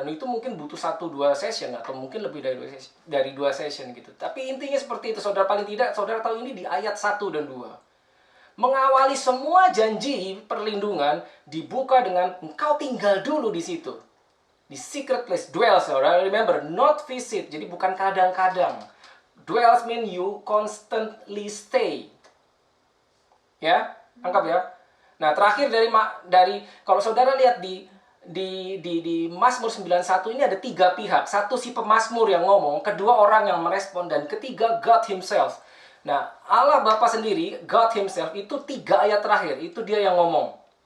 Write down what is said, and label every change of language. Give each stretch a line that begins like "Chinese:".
Indonesian: Dan itu mungkin butuh 1-2 session atau mungkin lebih dari 2 session gitu. Tapi intinya seperti itu, saudara, paling tidak saudara tahu ini di ayat 1 dan 2. Mengawali semua janji perlindungan dibuka dengan engkau tinggal dulu di situ. Di secret place, dwells, saudara.
English: Remember, not visit.
Indonesian: Jadi bukan kadang-kadang.
English: Dwells mean you constantly stay.
Indonesian: Ya, angkap ya. Nah, terakhir dari kalau saudara lihat di Mazmur 91 ini ada 3 pihak. Satu si pemazmur yang ngomong, kedua orang yang merespon, dan ketiga
English: God Himself.
Indonesian: Nah, Allah Bapa sendiri,
English: God Himself,
Indonesian: itu 3 ayat terakhir. Itu dia yang ngomong.